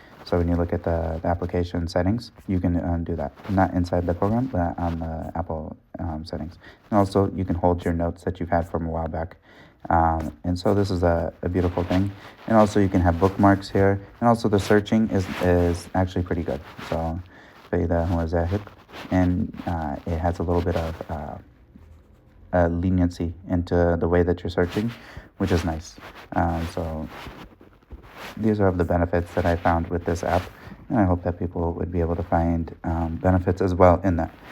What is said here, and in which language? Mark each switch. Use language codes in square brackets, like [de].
[en] So when you look at the application settings, you can do that. Not inside the program, but on the Apple settings. And also, you can hold your notes that you've had from a while back. And so this is a beautiful thing. And also, you can have bookmarks here. And also, the searching is actually pretty good. [ar] So, فَإِذَا هُوَ زَاهِقٌ. [en] And it has a little bit of leniency into the way that you're searching, which is nice. So these are the benefits that I found with this app, and I hope that people would be able to find benefits as well in that.